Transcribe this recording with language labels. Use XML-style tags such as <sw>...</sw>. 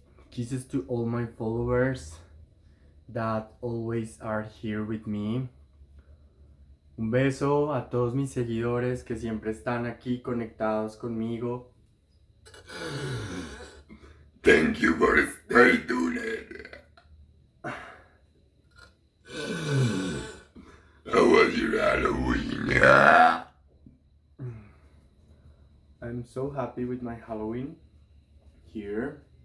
<en>Kisses to all my followers that always are here with me.</en> <es>Un beso a todos mis seguidores que siempre están aquí conectados conmigo.</es> <en>Thank you for staying tuned. How was your Halloween? I'm so happy with my Halloween here.</en>